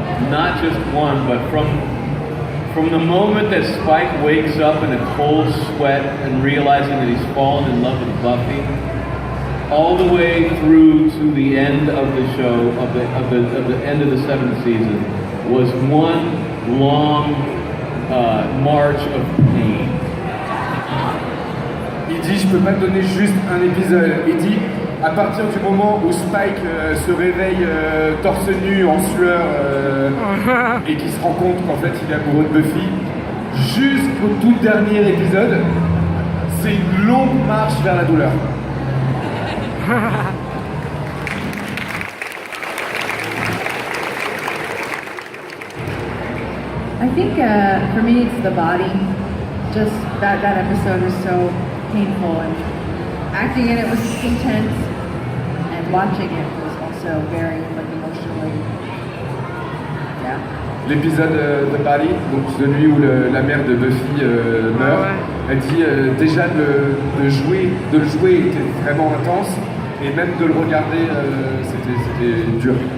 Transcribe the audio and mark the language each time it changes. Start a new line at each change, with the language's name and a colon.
English: Not just one, but from the moment that Spike wakes up in a cold sweat and realizing that he's fallen in love with Buffy, all the way through to the end of the show, of the end of the 7th season, was one long march of pain.
French: Il dit, je peux pas te donner juste un épisode. Il dit, à partir du moment où Spike se réveille torse nu, en sueur, et qu'il se rend compte qu'en fait il est amoureux de Buffy, jusqu'au tout dernier épisode, c'est une longue marche vers la douleur.
English: I think for me it's the body. Just that episode was so painful and acting in it was intense and watching it was also very like emotionally. Yeah.
French: L'épisode de Paris, donc celui où la mère de Buffy meurt, elle dit déjà de le jouer était vraiment intense et même de le regarder c'était dur.